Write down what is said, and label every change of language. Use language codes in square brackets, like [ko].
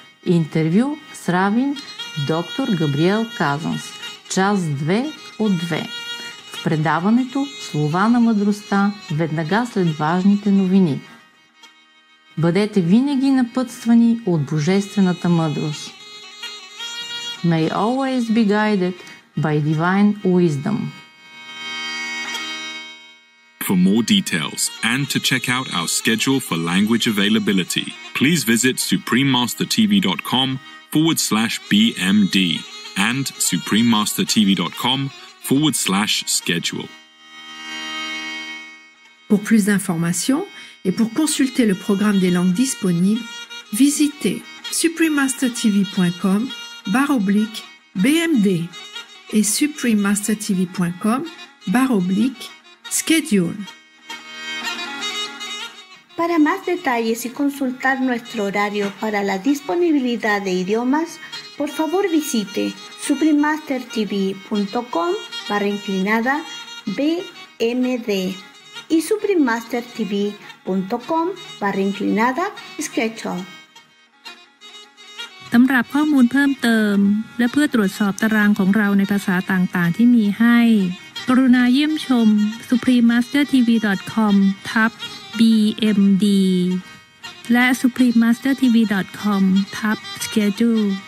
[bg] Интервю с равин доктор Габриел Казанс, час 2 от 2. В предаването Слова на мъдростта, веднага след важните новини. Бъдете винаги напътствани от божествената мъдрост. [en] May always be guided by divine wisdom. For more details and to check out our schedule for language availability, please visit suprememastertv.com/BMD and suprememastertv.com/schedule. [fr] Pour plus d'informations et pour consulter le programme des langues disponibles, visitez suprememastertv.com/BMD et suprememastertv.com/schedule. [es] Para más detalles y consultar nuestro horario para la disponibilidad de idiomas, por favor visite suprememastertv.com/BMD y suprememastertv.com/schedule. [th] สำหรับข้อมูลเพิ่มเติมและเพื่อตรวจสอบตารางของเราในภาษาต่างๆที่มีให้กรุณาเยี่ยมชม suprememastertv.com/BMD และ suprememastertv.com/schedule